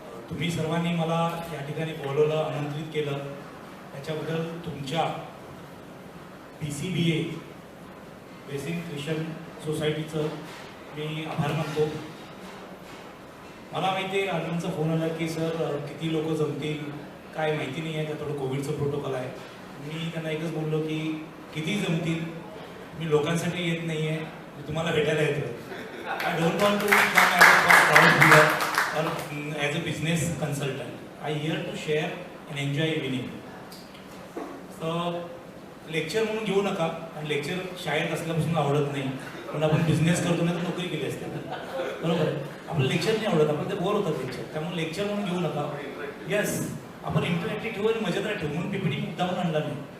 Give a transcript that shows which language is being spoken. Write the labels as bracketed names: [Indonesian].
[Marathi] तुम्ही सर्वांनी मला या ठिकाणी बोलवलं, आमंत्रित केलं, त्याच्याबद्दल तुमच्या PCBA बेसिक ख्रिश्चन सोसायटीचं मी आभार मानतो. मला माहिती आहे अर्जुनचा फोन आला की सर किती लोक जमतील काय माहिती नाही आहे, का थोडं कोविडचं प्रोटोकॉल आहे. मी त्यांना एकच बोललो की किती जमतील, मी लोकांसाठी येत नाही आहे, मी तुम्हाला भेटायला येतो. [English] I don't want to come as a crowd here or as a business consultant. I here to share and enjoy evening. [Marathi] So lecture म्हणून घेऊ नका, आणि लेक्चर शाळेत असल्यापासून आवडत नाही, पण आपण बिझनेस करतो नाही तर नोकरी केली असते, बरोबर आहे. आपलं लेक्चर नाही आवडत, आपण ते बोर होतात लेक्चर, त्यामुळे लेक्चर म्हणून घेऊ नका. येस, आपण इंटरॅक्टिव्ह ठेवू आणि मजेदार ठेवू म्हणून PPT मुद्दामून आणला नाही.